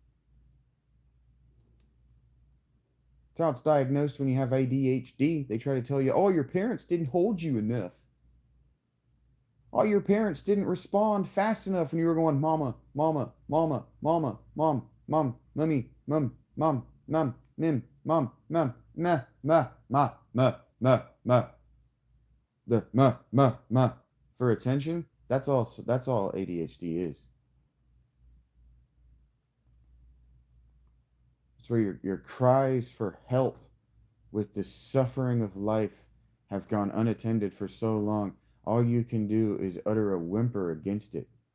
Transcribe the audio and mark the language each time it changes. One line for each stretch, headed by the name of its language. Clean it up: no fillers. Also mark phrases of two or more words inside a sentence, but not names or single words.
English: That's how it's diagnosed when you have ADHD. They try to tell you, oh, your parents didn't hold you enough. Oh, your parents didn't respond fast enough, and you were going, mama, mama, mama, mama, mom, mom, mummy, mum, mom, mum, mim, mom, mum, ma, ma, ma, ma, ma, ma. The ma, ma, ma for attention. That's all ADHD is. It's where your cries for help with the suffering of life have gone unattended for so long, all you can do is utter a whimper against it.